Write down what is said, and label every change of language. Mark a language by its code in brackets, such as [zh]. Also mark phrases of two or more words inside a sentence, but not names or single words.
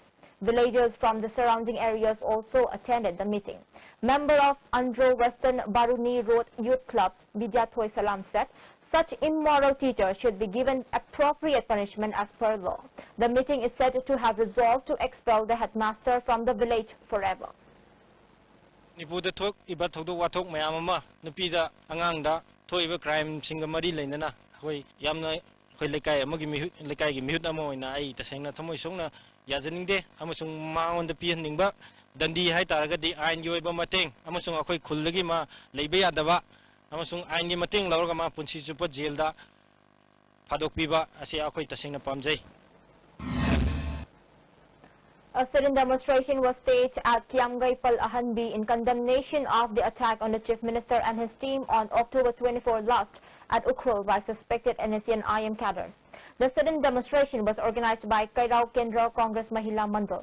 [en] Villagers from the surrounding areas also attended the meeting. Member of Andro Western Baruni Road Youth Club, Vidya Thoy Salam said, Such immoral teachers should be given appropriate punishment as per law. The meeting is said to have resolved to expel the headmaster from the village forever. [mni] Nipuda thok iba thok wathok mayam ama nupida angangda thoiba crime singa mari leinana hoi yamna hoi lekai amagi mihut lekai gi mihut amo ina ai tasengna thamoi songna yajaningde amasung maonda pihaningba dandi hai taragadi ain gi oiba mateng amasung akhoi khullagi ma leiba yadaba amasung ain gi mateng lawraga ma punsi chupa jailda phadokpiba ase akhoi tasengna pamjai. [en] A sit-in demonstration was staged at Kiamgaipal Ahanbi in condemnation of the attack on the Chief Minister and his team on October 24 last at Ukhrul by suspected NSC and IM cadres. The sit-in demonstration was organized by Kairao Kendra Congress Mahila Mandal.